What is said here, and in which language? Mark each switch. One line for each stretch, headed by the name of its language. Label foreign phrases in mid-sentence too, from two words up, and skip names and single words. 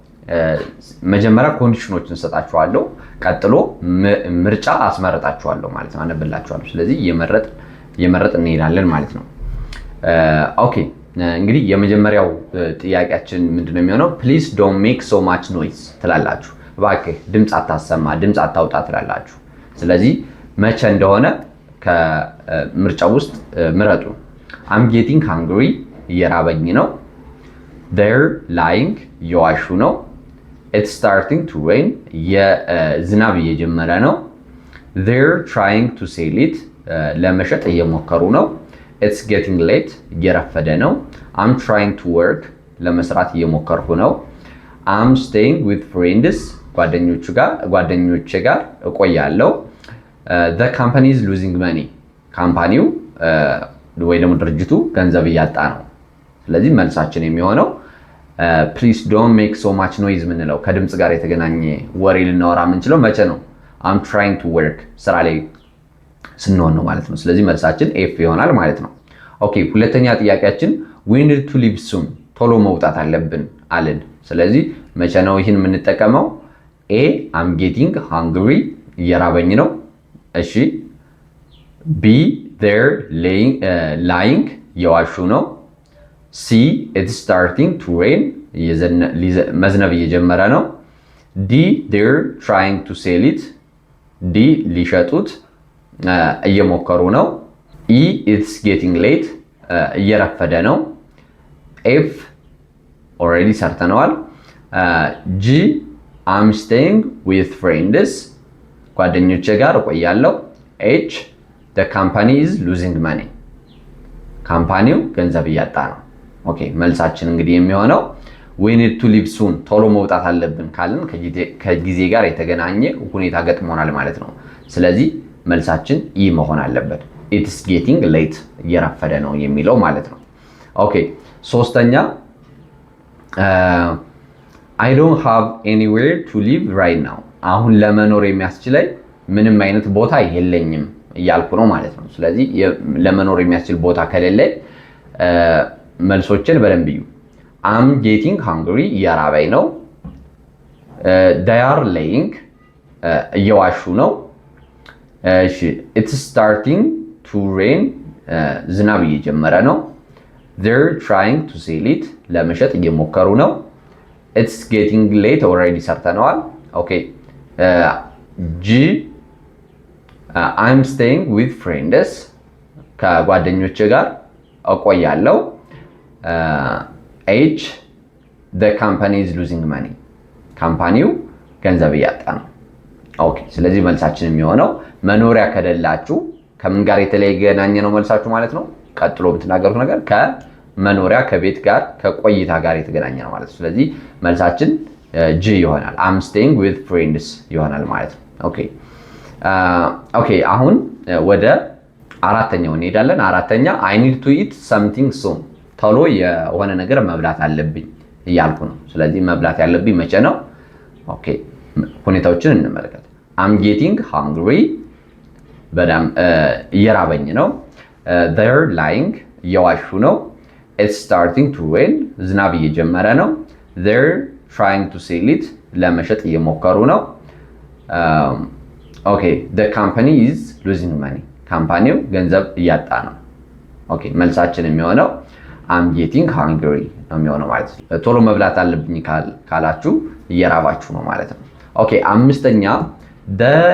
Amharic: መጀመሪያ ኮንዲሽኖችን ሰጣችኋለሁ፣ ቀጥሎ ምርጫ አስመረጣችኋለሁ ማለት ነው፣ አነብላችኋለሁ። ስለዚህ እየመረጥ እንሄዳለን ማለት ነው። ኦኬ እንግዲህ የመጀመሪያው ጥያቄያችን ምንድነው የሚሆነው?
English: Please don't make so much noise
Amharic: ትላላችሁ። እባክህ ድምፅ አታሰማ፣ ድምፅ አታውጣ ትላላችሁ። ስለዚህ መቼ እንደሆነ ከምርጫው ውስጥ ምረጡ።
English: I'm getting hungry
Amharic: እየራበኝ ነው።
English: They're lying
Amharic: እየዋሹ ነው።
English: It's starting to rain
Amharic: የዝናብ እየጀመረ ነው።
English: They're trying to sell it
Amharic: ለመሸጥ እየሞከሩ ነው።
English: It's getting late
Amharic: እየረፈደ ነው።
English: I'm trying to work
Amharic: ለመስራት እየሞከርኩ ነው።
English: I'm staying with friends
Amharic: ጓደኞቼ ጋር እቆያለሁ።
English: The company is losing money
Amharic: ካምፓኒው ወይ ደግሞ ድርጅቱ ገንዘብ እያጣ ነው። ስለዚህ መልሳችን የሚሆነው
English: please don't make so much noise
Amharic: ምንለው ከድምጽ ጋር የተገናኘ ወሬ ልናወራ የምንችለው መቼ ነው?
English: I'm trying to work
Amharic: ስራ ላይ ስንሆን ነው ማለት ነው። ስለዚህ መልሳችን ኤፍ ይሆናል ማለት ነው። ኦኬ ሁለተኛ ጥያቄያችን
English: we need to leave soon
Amharic: ቶሎ መውጣት አለብን አለን። ስለዚህ መቼ ነው ይህን የምንጠቀመው? ኤ
English: I'm getting hungry
Amharic: እየራበኝ ነው። እሺ ቢ
English: they're lying
Amharic: እየዋሹ ነው። ሲ
English: it's starting to rain
Amharic: መዝነብ እየጀመረ ነው። ዲ
English: they're trying to sell it
Amharic: ዲ ሊሸጡት እየሞከሩ ነው። ኢ
English: it's getting late
Amharic: እየረፈደ ነው።
English: F already
Amharic: ሰርተነዋል። ጂ
English: I'm staying with friends
Amharic: ጓደኞቼ ጋር እቆያለሁ። H
English: the company is losing money
Amharic: ካምፓኒው ገንዘብ እያጣ ነው። ኦኬ መልሳችን እንግዲህ የሚሆነው
English: we need to leave soon
Amharic: ቶሎ መውጣት አለብን ካልን ከጊዜ ጋር የተገናኘ ሁኔታ ገጥሞናል ማለት ነው። ስለዚህ መልሳችን ኢ መሆን አለበት።
English: it's getting late
Amharic: እየረፈደ ነው የሚለው ማለት ነው። ኦኬ ሶስተኛ
English: I don't have anywhere to live right now
Amharic: አሁን ለመኖር የሚያስችለኝ ምንም አይነት ቦታ የለኝም እያልኩ ነው ማለት ነው። ስለዚህ ለመኖር የሚያስችል ቦታ ከሌለ መልሶችን በደንብ እዩ።
English: I'm getting hungry
Amharic: እየራበኝ ነው።
English: They are lying
Amharic: እየዋሹ ነው። እሺ
English: it's starting to rain
Amharic: ዝናብ እየጀመረ ነው።
English: They're trying to sell it
Amharic: ለመሸጥ እየሞከሩ ነው።
English: It's getting late already
Amharic: ሰርተነዋል። ኦኬ
English: G I'm staying with friends
Amharic: ከጓደኞቼ ጋር እቆያለሁ።
English: H the company is losing money
Amharic: ካምፓኒው ገንዘብ እያጣ ነው። ኦኬ ስለዚህ መልሳችን የሚሆነው መኖሪያ ከሌላችሁ ከምን ጋር የተገናኘ ነው መልሳችሁ ማለት ነው። ቀጥሎ የምትናገሩት ነገር ከመኖሪያ ከቤት ጋር ከቆይታ ጋር የተገናኘ ነው ማለት ነው። ስለዚህ መልሳችን G ይሆናል።
English: I'm staying with friends
Amharic: ይሆናል ማለት ነው። ኦኬ አሁን ወደ አራተኛው እንሄዳለን። አራተኛ
English: I need to eat something soon
Amharic: ቶሎ የሆነ ነገር መብላት አለብኝ እያልኩ ነው። ስለዚህ መብላት ያለብኝ መቼ ነው? ኦኬ ሁኔታዎችን እንመልከት።
English: I'm getting hungry
Amharic: በጣም እየራበኝ ነው።
English: They're lying
Amharic: እየዋሹ ነው።
English: It's starting to rain
Amharic: ዝናብ እየጀመረ ነው።
English: They're trying to sell it
Amharic: ለመሸጥ እየሞከሩ ነው። ኦኬ the
English: company is losing money
Amharic: ካምፓኒው ገንዘብ እያጣ ነው። ኦኬ መልሳችን የሚሆነው
English: I'm getting hungry
Amharic: ነው የሚሆነው ማለት ነው። ቶሎ መብላት አለብኝ ካላችሁ እየራባችሁ ነው ማለት ነው። ኦኬ አምስተኛ they